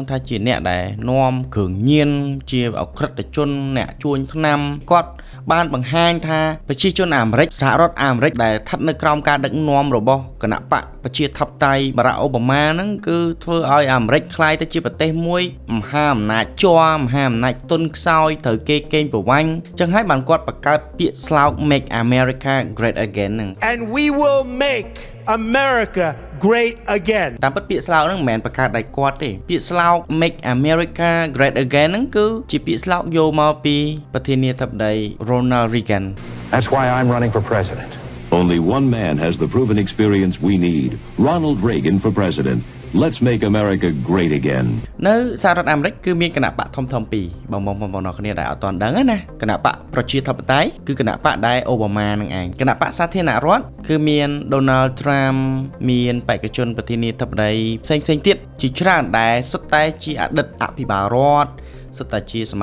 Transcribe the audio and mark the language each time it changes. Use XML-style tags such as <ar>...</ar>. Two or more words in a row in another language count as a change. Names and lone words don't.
<km>ថាជាអ្នកដែលនាំគ្រឿងញៀនជាអក្រិតជនអ្នកជួញថ្នាំគាត់បានបង្ហាញថាប្រជាជនអាមេរិកសហរដ្ឋអាមេរិកដែលស្ថិតនៅក្រោមការដឹកនាំរបស់គណៈបកប្រជាធិបតេយ្យ Barack Obama ហ្នឹងគឺធ្វើឲ្យអាមេរិកក្លាយទៅជាប្រទេសមួយមហាអំណាចមហាអំណាចទុនខ្សោយត្រូវគេកេងប្រវ័ញ្ចចឹងហើយបានគាត់បង្កើតពាក្យស្លោក</km> <en>Make America Great Again</en> <km>ហ្នឹង</km> <en>And we will make America great again</en> <km>តាមពិតពាក្យស្លោកហ្នឹងមិនមែនបង្កើតដោយគាត់ទេពាក្យស្លោក</km> <en>Make America Great Again</en> <km>ហ្នឹងគឺជាពាក្យស្លោកយកមកពីប្រធានាធិបតី Ronald Reagan</km> <en>That's why I'm running for president Only one man has the proven experience we need Ronald Reagan for president Let's make America great again.</en> <km>នៅសហរដ្ឋអាមេរិកគឺមានគណៈបកធំៗពីរបងគ្នាដែលអត់ទាន់ដឹងណាគណៈបកប្រជាធិបតេយ្យគឺគណៈបកដែលអូបាម៉ានឹងឯងគណៈបកសាធារណរដ្ឋគឺមាន Donald Trump មានបេក្ខជនប្រធានាធិបតីផ្សេងទៀតជាច្រើនដែលសុទ្ធតែជាអតីតអភិបាលរដ្ឋសុទ្ធតែជាស</km>